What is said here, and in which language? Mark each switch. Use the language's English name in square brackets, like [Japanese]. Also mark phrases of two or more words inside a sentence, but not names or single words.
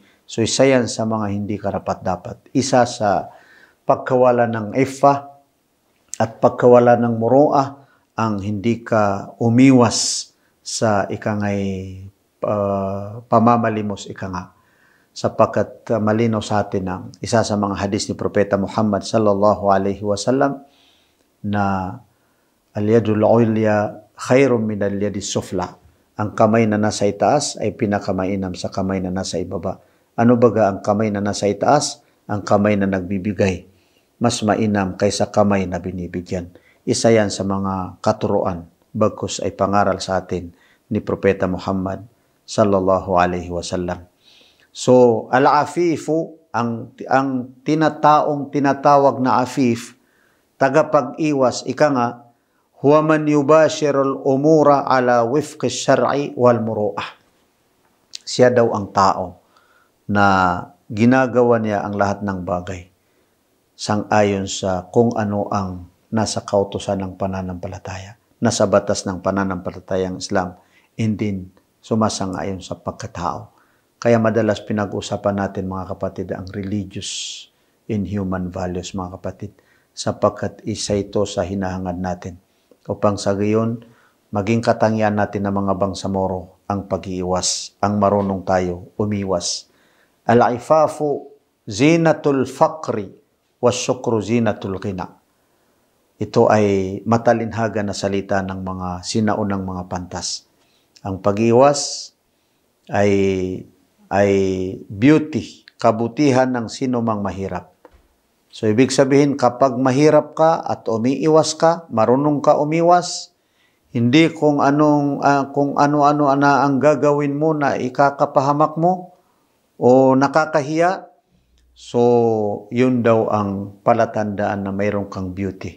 [Filipino] So isa yan sa mga hindi karapat-dapat. Isa sa pagkawala ng iffa at pagkawala ng muru'ah, ang hindi ka umiwas sa ikangay pamamalimos, ika nga. Sapagkat malinaw sa atin ang isa sa mga hadis ni Propeta Muhammad [Arabic] صلى الله عليه وسلم [Filipino] na [Arabic] اليد العليا خير من اليد السفلى. [Filipino] Ang kamay na nasa itaas ay pinakamainam sa kamay na nasa ibaba. Ano baga ang kamay na nasa itaas? Ang kamay na nagbibigay. Mas mainam kaysa kamay na binibigyan. Isa yan sa mga katuruan, bagkus ay pangaral sa atin ni Propeta Muhammad [Arabic] صلى الله عليه وسلم. [Filipino] So, al-afifu, ang tinataong tinatawag na afif, tagapag-iwas, ika nga, [Arabic] هو من يباشر الأمور على وفق الشرع والمروءة. [Filipino] siya daw ang tao na ginagawa niya ang lahat ng bagay sang-ayon sa kung ano ang nasa kautusan ng pananampalataya, nasa batas ng pananampalatayang Islam, hindi sumasang-ayon sa pagkatao. Kaya madalas pinag-usapan natin mga kapatid ang [English] religious in human values [Filipino] mga kapatid, sapagkat isa ito sa hinahangad natin upang sa gayon maging katangian natin ng mga bangsamoro ang pag-iiwas, ang marunong tayo umiwas. [Arabic] العفاف زينة الفقر والشكر زينة الغنى. [Filipino] Ito ay matalinhaga na salita ng mga sinaunang mga pantas. Ang pag-iwas ay beauty, kabutihan ng sino mang mahirap. So ibig sabihin kapag mahirap ka at umiiwas ka, marunong ka umiwas, hindi kung ano-ano na ang gagawin mo na ikakapahamak mo o nakakahiya, so yun daw ang palatandaan na mayroon kang beauty.